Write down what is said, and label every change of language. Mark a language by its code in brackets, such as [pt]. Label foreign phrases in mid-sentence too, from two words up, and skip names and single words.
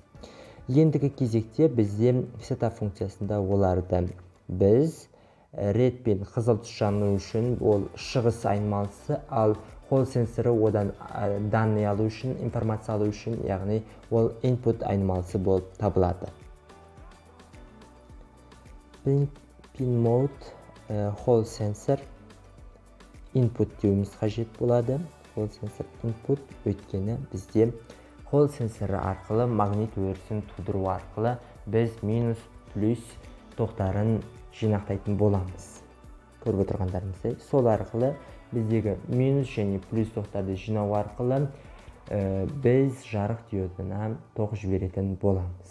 [kk] Ендігі кезекте бізде setup функциясында оларды біз red пин қызыл түс жану үшін ол шығыс айнымалысы, ал Hall сенсоры одан данные алу үшін, информация алу үшін, яғни ол input айнымалысы болып табылады. [en] Pin mode [kk] Hall сенсор input деуіміз қажет болады. Hall сенсор input, өйткені бізде Hall сенсоры арқылы магнит өрісін тудыру арқылы біз минус плюс тоқтарын жинақтайтын боламыз. Көріп отырғандарымыздай, сол арқылы біздегі минус және плюс тоқтарды жинау арқылы біз жарық диодына тоқ жіберетін боламыз.